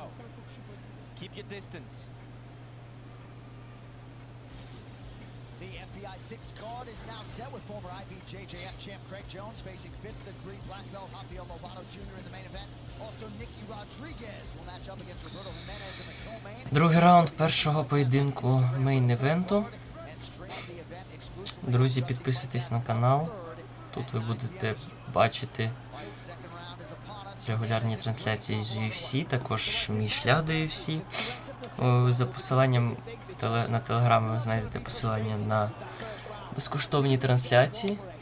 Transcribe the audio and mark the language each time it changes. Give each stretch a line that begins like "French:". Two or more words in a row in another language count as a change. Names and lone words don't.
English: Keep your distance. The FBI 6 card is now set with former IBJJF champ Craig Jones facing 5th degree black belt Rafael Lovato Jr. in the main event. Also, Nicky Rodriguez will match up against Roberto Jimenez in the co-main.
Ukrainian: Другий раунд першого поєдинку мейн-івенту. Друзі, підписуйтесь на канал. Тут ви будете бачити регулярні трансляції з UFC, також мій шлях до UFC. За посиланням на телеграмі ви знайдете посилання на безкоштовні трансляції.